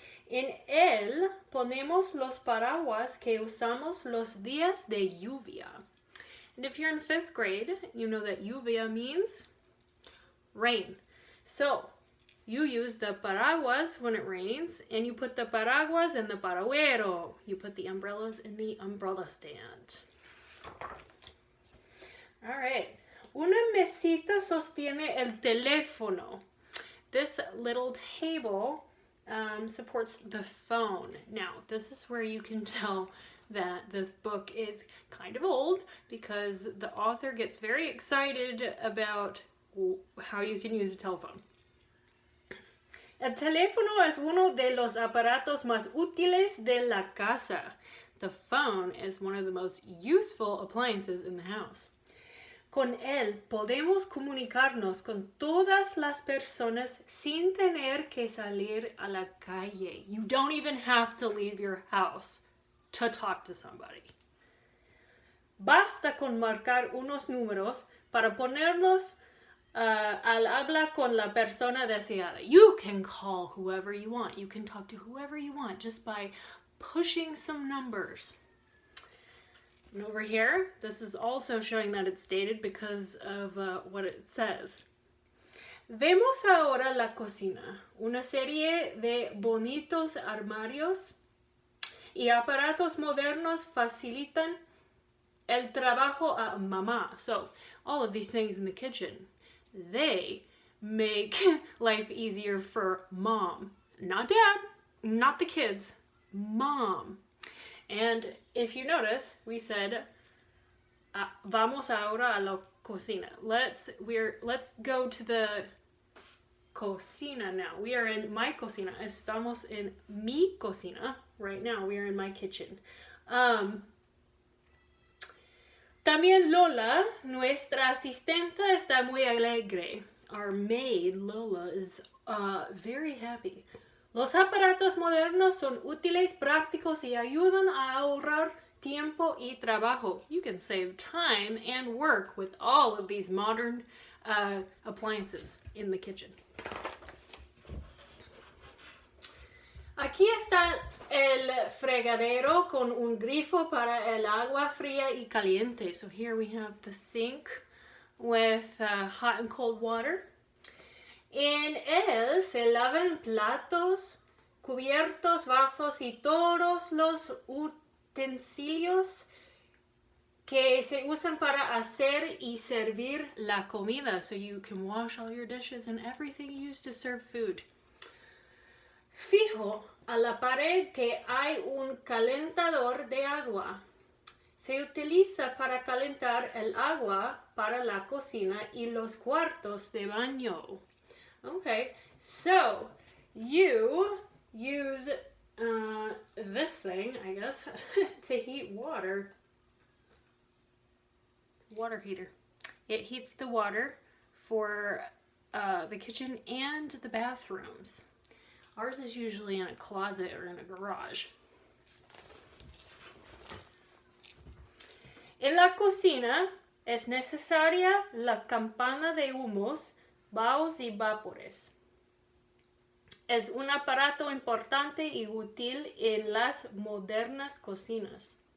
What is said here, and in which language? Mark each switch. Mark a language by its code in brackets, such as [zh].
[es] En él ponemos los paraguas que usamos los días de lluvia. [en] And if you're in 5th grade, you know that lluvia means rain. So, you use the paraguas when it rains, and you put the paraguas in the paraguero. You put the umbrellas in the umbrella stand. All right. [es] Una mesita sostiene el teléfono. [en] This little table supports the phone. Now, this is where you can tell that this book is kind of old because the author gets very excited about how you can use a telephone. [es] El teléfono es uno de los aparatos más útiles de la casa. [en] The phone is one of the most useful appliances in the house. [es] Con él podemos comunicarnos con todas las personas sin tener que salir a la calle. [en] You don't even have to leave your house to talk to somebody. [es] Basta con marcar unos números para ponerlos al habla con la persona deseada. [en] You can call whoever you want. You can talk to whoever you want just by pushing some numbers. And over here, this is also showing that it's dated because of what it says. [es] Vemos ahora la cocina, una serie de bonitos armarios y aparatos modernos facilitan el trabajo a mamá. [en] So, all of these things in the kitchen, they make life easier for mom. Not dad, not the kids, mom. And if you notice, we said, [es] vamos ahora a la cocina. [en] Let's go to the cocina now. We are in my cocina. [es] Estamos en mi cocina. [en] Right now, we are in my kitchen. [es] También Lola, nuestra asistente, está muy alegre. [en] Our maid, Lola, is very happy. [es] Los aparatos modernos son útiles, prácticos y ayudan a ahorrar tiempo y trabajo. [en] You can save time and work with all of these modern appliances in the kitchen. [es] Aquí está el fregadero con un grifo para el agua fría y caliente. [en] So here we have the sink with hot and cold water. [es] En él se lavan platos, cubiertos, vasos y todos los utensilios que se usan para hacer y servir la comida. [en] So you can wash all your dishes and everything used to serve food. [es] Fijo a la pared que hay un calentador de agua. Se utiliza para calentar el agua para la cocina y los cuartos de baño. [en] Okay, so you use this thing, I guess, to heat water. Water heater. It heats the water for the kitchen and the bathrooms. Ours is usually in a closet or in a garage. [es] En la cocina es necesaria la campana de humos, vaos y vapores. Es un aparato importante y útil en las modernas cocinas.